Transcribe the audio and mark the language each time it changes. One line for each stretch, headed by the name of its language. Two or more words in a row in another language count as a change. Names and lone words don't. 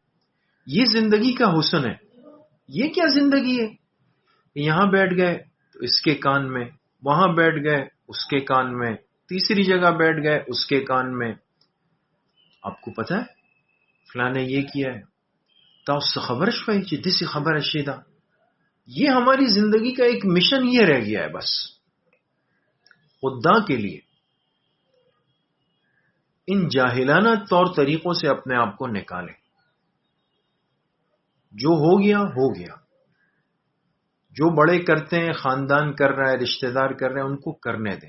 Urdu: یہ زندگی کا حسن ہے. یہ کیا زندگی ہے؟ یہاں بیٹھ گئے تو اس کے کان میں، وہاں بیٹھ گئے اس کے کان میں، تیسری جگہ بیٹھ گئے اس کے کان میں. آپ کو پتہ ہے فلاں نے یہ کیا ہے،
Pashto: تاسو خبر شوي چې داسې خبره شي ده.
Urdu: یہ ہماری زندگی کا ایک مشن یہ رہ گیا ہے بس خدا کے لیے ان جاہلانہ طور طریقوں سے اپنے آپ کو نکالیں. جو ہو گیا ہو گیا. جو بڑے کرتے ہیں، خاندان کر رہا ہے، رشتہ دار کر رہے ہیں، ان کو کرنے دیں.